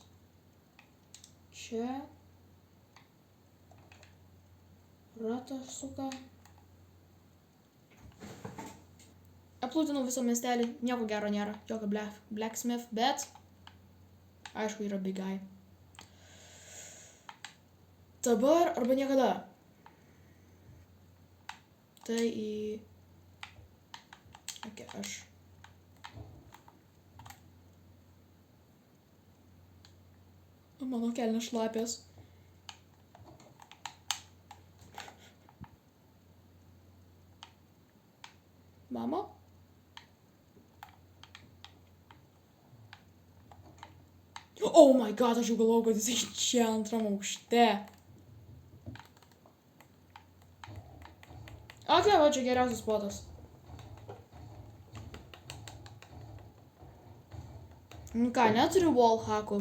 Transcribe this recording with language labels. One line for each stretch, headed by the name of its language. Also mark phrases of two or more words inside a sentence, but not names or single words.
Lithuanian: Čia. Ratas suka. Aplūtinau visą miestelį, nieko gero nėra. Jokio blacksmith, bet aišku yra
English: big guy.
Lithuanian: Dabar arba niekada. Tai į... Ok, aš... Mano kelnės šlapės. Mama?
English: Oh my god,
Lithuanian: aš jau galvojau, kad jisai čia antram aukšte. Ok, va, čia geriausias spotas. Nu ką, neturiu wallhackų.